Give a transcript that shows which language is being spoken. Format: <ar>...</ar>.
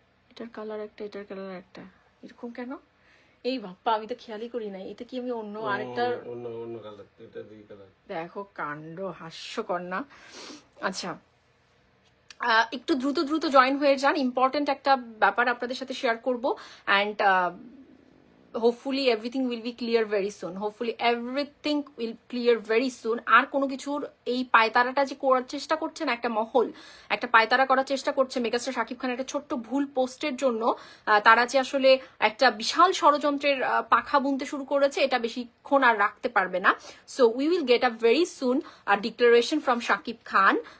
<bn>এটার কালার একটা, এটার কালার একটা, এরকম কেন? এই বাপ্পা, আমি তো খেয়ালই করি নাই, এটা কি আমি অন্য আরেকটা, অন্য কালার, এটা দুই কালার। দেখো কাণ্ড, হাস্যকর না? আচ্ছা, একটু দ্রুত দ্রুত জয়েন হয়ে যান, ইম্পর্টেন্ট একটা ব্যাপার আপনাদের সাথে শেয়ার করবো,</bn> <en>And hopefully everything will be clear very soon. Hopefully everything will clear very soon.</en> <bn>আর কোনো কিছুর এই পায়তারাটা যে করার চেষ্টা করছেন, একটা মহল একটা পায়তারা করার চেষ্টা করছে মেগাস্টার শাকিব খানের একটা ছোট্ট ভুল পোস্টের জন্য, তারা যে আসলে একটা বিশাল ষড়যন্ত্রের পাখা বুনতে শুরু করেছে, এটা বেশিক্ষণ আর রাখতে পারবে না।</bn> <en>So we will get a very soon declaration from Shakib Khan.</en>